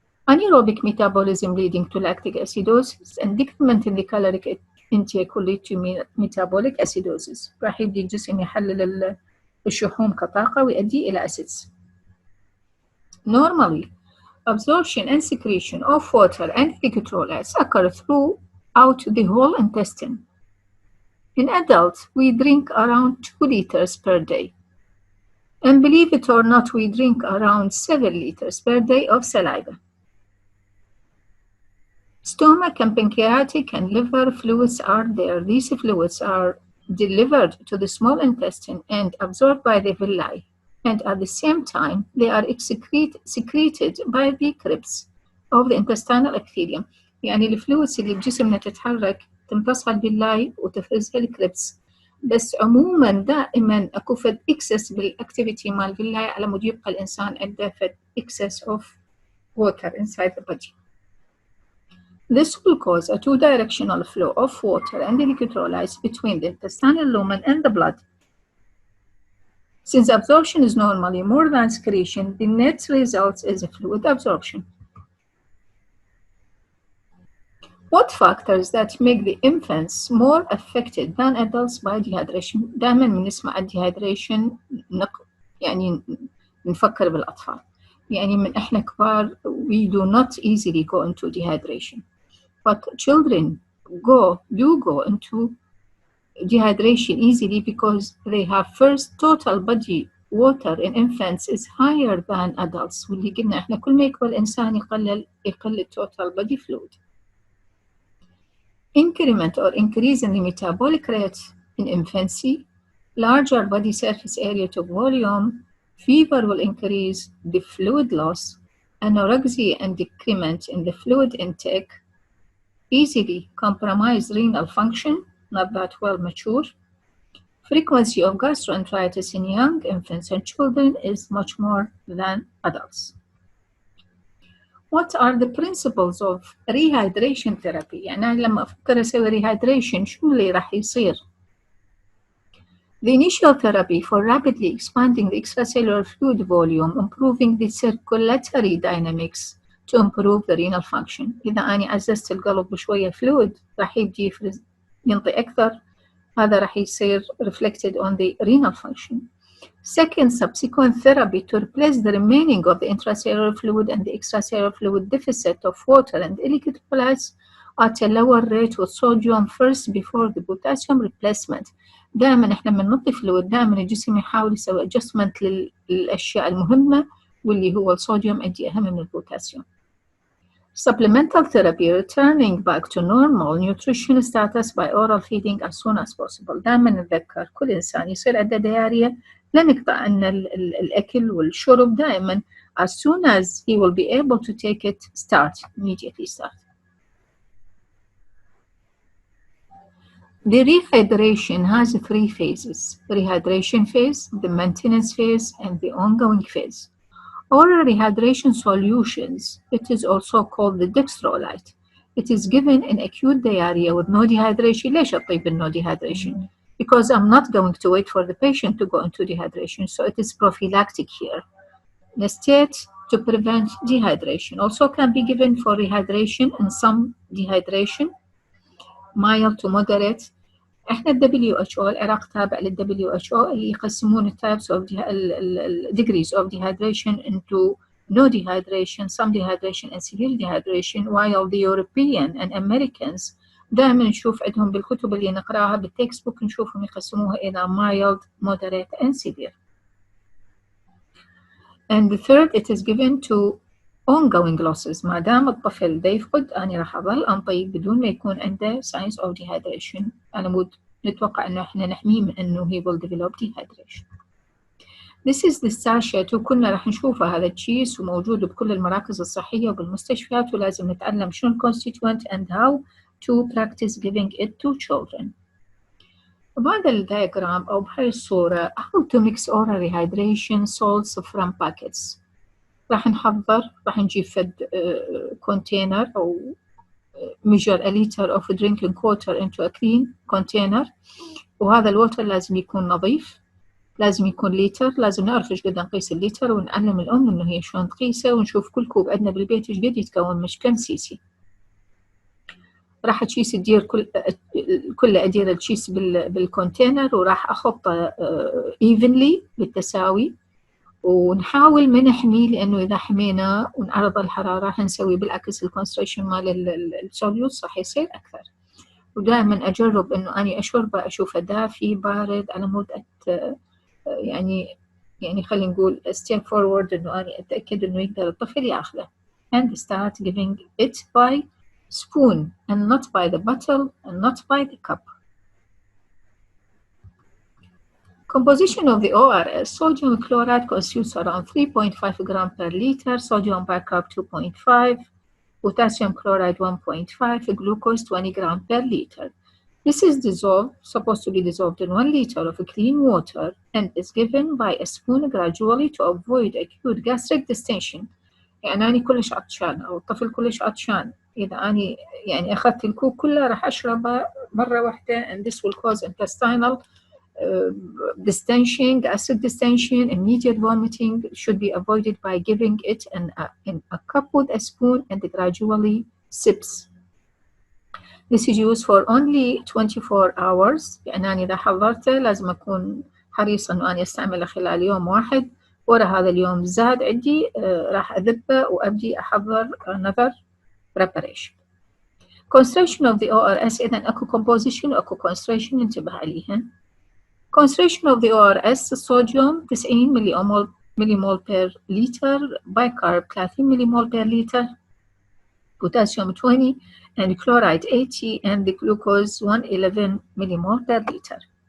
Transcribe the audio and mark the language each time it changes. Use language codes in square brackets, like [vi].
[en] Anaerobic metabolism leading to lactic acidosis and decrement in the caloric intake will lead to metabolic acidosis. [ar] راح يبدي الجسم يحلل الشحوم كطاقة ويؤدي إلى acids. [en] Normally, Absorption and secretion of water and electrolytes occur throughout the whole intestine. In adults, we drink around 2 liters per day. And believe it or not, we drink around 7 liters per day of saliva. Stomach and pancreatic and liver fluids are there. These fluids are delivered to the small intestine and absorbed by the villi. And at the same time, they are secreted by the crypts of the intestinal epithelium. [ar] يعني الفلويدز اللي بجسمنا تتحرك تمتصها الفيلاي وتفرزها الكريبس. بس عموما دائما اكو فد اكسس بالاكتيفيتي مال الفيلاي على مود يبقى الانسان عنده فد [en] excess of water inside the body. This will cause a two-directional flow of water and electrolytes between the intestinal lumen and the blood. Since absorption is normally more than secretion, the net result is a fluid absorption. What factors that make the infants more affected than adults by dehydration؟ [ar] دائما بنسمع dehydration يعني نفكر بالأطفال. يعني من إحنا كبار [en] we do not easily go into dehydration. But children do go into dehydration easily because they have first total body water in infants is higher than adults. [ar] واللي قلنا إحنا كل ما يكبر الإنسان يقل total body fluid. [en] Increment or increase in the metabolic rate in infancy, larger body surface area to volume, fever will increase the fluid loss, anorexia and decrement in the fluid intake, easily compromise renal function, not that well mature. Frequency of gastroenteritis in young infants and children is much more than adults. What are the principles of rehydration therapy؟ [ar] يعني أنا لما أفكر أسوي rehydration شو اللي راح يصير؟ [en] The initial therapy for rapidly expanding the extracellular fluid volume, improving the circulatory dynamics to improve the renal function. [ar] إذا أنا عززت القلب بشوية fluid راح يبدي ينطي أكثر، هذا راح يصير [en] reflected on the renal function. Second, subsequent therapy to replace the remaining of the intracellular fluid and the extracellular fluid deficit of water and electrolytes at a lower rate with sodium first before the potassium replacement. [ar] دائما احنا من نعطي فلويد دائما الجسم يحاول يسوي adjustment للأشياء المهمة واللي هو الصوديوم عندي أهم من البوتاسيوم. [en] Supplemental therapy returning back to normal nutrition status by oral feeding as soon as possible. [ar] دائما نتذكر كل إنسان يصير عنده ديارية لا نقطع عنا الأكل والشرب دائما [en] as soon as he will be able to take it immediately start. The rehydration has 3 phases: rehydration phase, the maintenance phase, and the ongoing phase. Oral rehydration solutions, it is also called the dextrolite. It is given in acute diarrhea with no dehydration. [ar] ليش أطيب [en] no dehydration? Because I'm not going to wait for the patient to go into dehydration, so it is prophylactic here. Instead, to prevent dehydration. Also can be given for rehydration and some dehydration, mild to moderate. [ar] احنا [en] WHO [ar] العراق تابع لل [en] WHO [ar] اللي يقسمون [en] types of degrees of dehydration into no dehydration, some dehydration and severe dehydration, while the European and Americans [ar] دائما نشوف عندهم بالكتب اللي نقراها بالتكست بوك نشوفهم يقسموها إلى [en] mild, moderate and severe. And the third, it is given to ongoing losses. [ar] ما دام الطفل دا يفقد أنا راح أظل أنطي بدون ما يكون عنده [en] signs of dehydration. [ar] أنا مود نتوقع إنه إحنا نحميه من إنه [en] he will develop dehydration. This is the sachet [ar] وكنا راح نشوفه هذا الكيس وموجود بكل المراكز الصحية وبالمستشفيات ولازم نتعلم شنو [en] constituent and how to practice giving it to children. [ar] بهذا الدياجرام أو بهاي الصورة [en] how to mix oral rehydration salts from packets. [ar] راح نجيب فد container أو [en] measure a liter of drinking water into a clean container [ar] وهذا الوتر لازم يكون نظيف لازم يكون لتر لازم نعرف ايش قد نقيس اللتر ونعلم الأم إنه هي شلون تقيسه ونشوف كل كوب عندنا بالبيت ايش قد يتكون مش كم سيسي. راح تشيس تدير كل أدير الشيس بالكونتينر وراح أخطه evenly بالتساوي ونحاول ما نحميه، لأنه إذا حمينا ونعرض الحرارة حنسوي بالعكس الكونستريشن مال السوليوت راح يصير أكثر. ودائما أجرب إنه أني أشربه أشوفه دافي بارد على مود يعني خلينا نقول [en] step forward [ar] إنه أني أتأكد إنه يقدر الطفل يأخذه. [en] And start giving it by spoon and not by the bottle and not by the cup. Composition of the ORS: sodium chloride constitutes around 3.5 gram per liter, sodium bicarb 2.5, potassium chloride 1.5, glucose 20 gram per liter. This is supposed to be dissolved in 1 liter of clean water and is given by a spoon gradually to avoid acute gastric distension. [ar] يعني أنا كلش عطشان أو الطفل كلش عطشان، إذا أنا يعني أخذت الكوب كله راح أشربه مرة واحدة [en] and this will cause intestinal distension, acid distension, immediate vomiting should be avoided by giving it in a cup with a spoon and gradually sips. This is used for only 24 hours. [ar] يعني أنا إذا حضرته لازم أكون حريصة إنه أنا أستعمله خلال يوم واحد، ورا هذا اليوم زاد عندي راح أذبه وأبدي أحضر [en] another preparation. Concentration of the ORS: [ar] إذا أكو composition وأكو concentration انتبه عليها. [en] Concentration of the ORS: sodium 90 millimole per liter, bicarb 30 millimole per liter, potassium 20, and chloride 80, and the glucose 111 millimole per liter.